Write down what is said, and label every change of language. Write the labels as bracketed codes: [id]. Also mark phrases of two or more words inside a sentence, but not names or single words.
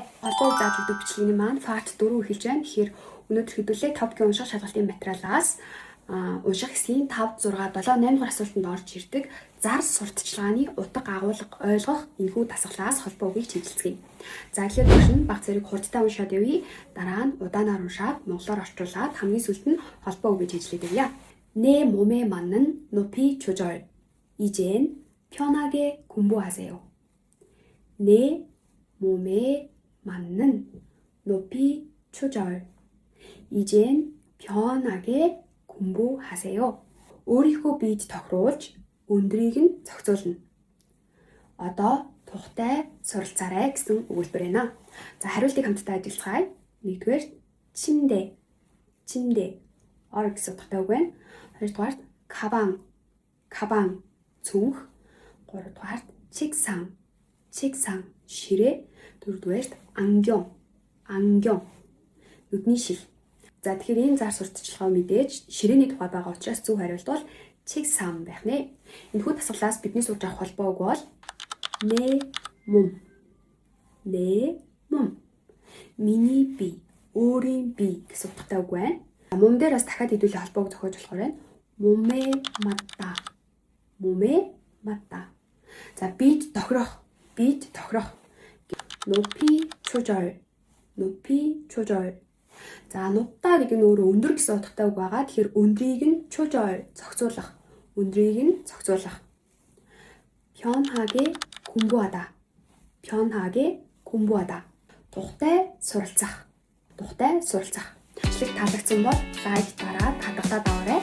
[mn] Холбоо зааж өгдөг бичлэгийн маань part 4 эхэлж байна. Тэгэхээр өнөөдөр хэдүүлээ TOEFL унших шалгалтын материалаас унших хэсгийн 5, 6, 7, 8 дугаар асуултанд орж ирдэг зар сурталчилгааны утга агуулга ойлгох энэхүү дасгалаас холбоо үгийг чиглэлцгээе. За эхлээд бүгд баг зэрэг хурдтай уншаад явъя. Дараа нь удаанаар уншаад монголоор орчуулад хамгийн сүүлд нь холбоо үгийг чиглэлээд явъя. [ko] 내 몸에 맞는 높이 조절. 이젠 편하게 공부하세요. 내 몸에 맞는 높이 조절. 이젠 편하게 공부하세요. [mn] өөрийнхөө биед тохируулж өндрийг нь зохицуулна. Одоо тухтай суралцаарай гэсэн өгүүлбэр байна. За хариултыг хамтдаа ажиллацгаая. 1-р 침대 ор гэсэн утгатай үг байна. 2-р 가방 цүнх. 3-р 책상 ширээ. 4-р 안경 нүдний шил. За тэгэхээр энэ зар сурталчилгаа мэдээж ширээний тухай байгаа учраас зөв хариулт бол 책상 байх нэ. Энэхүү дасгалаас бидний сурж авах холбоо үг бол [ko] 내 몸 [mn] миний бие, өөрийн бие гэсэн утгатай үг байна. Мом дээр бас дахиад хэдүүлээ холбоог зохиож болохоор байна. [ko] 몸에 맞다. [mn] За биед тохирох. [ko] 높이 조절. [mn] За 높다 гэдэг нь өөрөө өндөр гэсэн утгатай үг байгаа. Тэгэхээр өндрийг нь зохицуулах. [ko] 편하게 공부하다. [mn] тухтай суралцах. Бичлэг таалагдсан бол лайк дараад хадгалаад аваарай.